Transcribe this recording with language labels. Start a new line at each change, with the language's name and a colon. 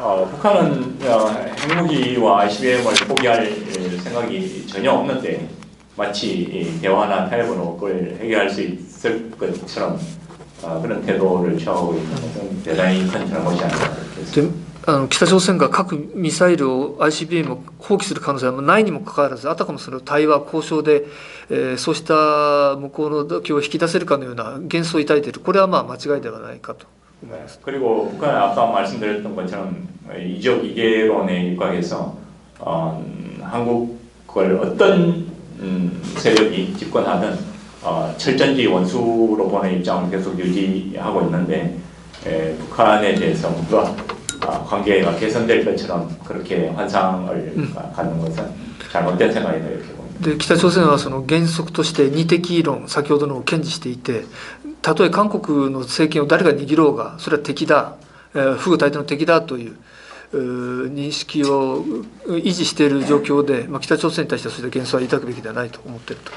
Korean: 북한은 핵무기와 ICBM을 포기할 생각이 전혀 없는데, 마치 대화나 타협으로 그걸 해결할 수 있을 것처럼 그런 태도를 취하고 있는 것은 대단히 큰 잘못이 아닌가 그렇게
Japanese: 北朝鮮が核ミサイルを ICBM を放棄する可能性はないにもかかわらず、あたかもその対話交渉で、そうした向こうの妥協を引き出せるかのような幻想を抱いている、これはまあ間違いではないかと思います。
Korean: 그리고 북한은 아까 말씀드렸던 것처럼 이적 이계론에 입각해서 한국을 어떤 세력이 집권하든 철전지 원수로 보는 입장을 계속 유지하고 있는데, 북한에 대해서 뭔가 관계가 개선될 것처럼 그렇게 환상을 갖는 것은 잘못된 생각이다 이렇게 봅니다.
Japanese: で北朝鮮はその原則として二敵論、先ほどのを堅持していて、たとえ韓国の政権を誰が握ろうがそれは敵だ、不具体的な敵だという認識を維持している状況で、北朝鮮に対してはそういった幻想は抱くべきではないと思っていると。